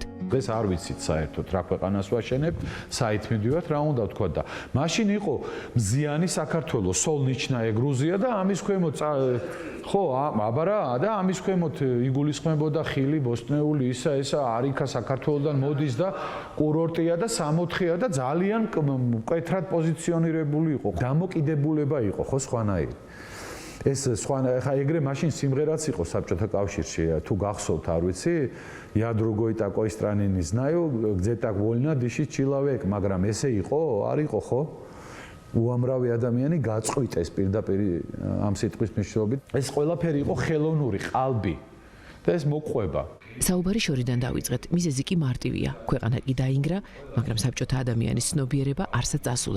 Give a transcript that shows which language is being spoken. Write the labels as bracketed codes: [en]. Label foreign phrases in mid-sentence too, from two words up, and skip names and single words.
[ka] დღეს არ ვიცით საერთოდ რა ქვეყანას ვაშენებთ, საით მივდივართ, რა უნდა ვთქვა და მაშინ იყო მზიანი საქართველოს, [ru] Солнечная Грузия [ka] და ამის ქვემოთ ხო, აბარა და ამის ქვემოთ იგულისხმებოდა ხილი, ბოსტნეული, ისა არიქა საქართველოსდან მოდის და კურორტია და 64-ია და ძალიან მკვეთრად პოზიციონირებული იყო. დამოკიდებულება იყო, ხო, სხვანაირი. ეს სხვა ხა ეგრე მაშინ სიმღერაც იყო საბჭოთა კავშირში, თუ გახსოვთ, არ ვიცი, [ru] я другой такой страны не знаю, где так вольно дышит человек, [ka] მაგრამ ესე იყო, არ იყო, ხო? უამრავი ადამიანი გაწყვიტეს პირდაპირ ამ სიტყვის მნიშვნელობით. ეს ყველაფერი იყო ხელოვნური, ყალბი და ეს მოყვება. საუბარი შორიდან დავიწყეთ, მიზეზი კი მარტივია. ქვეყანა კი დაინგრა, მაგრამ საბჭოთა ადამიანის ცნობიერება არსად წასულა.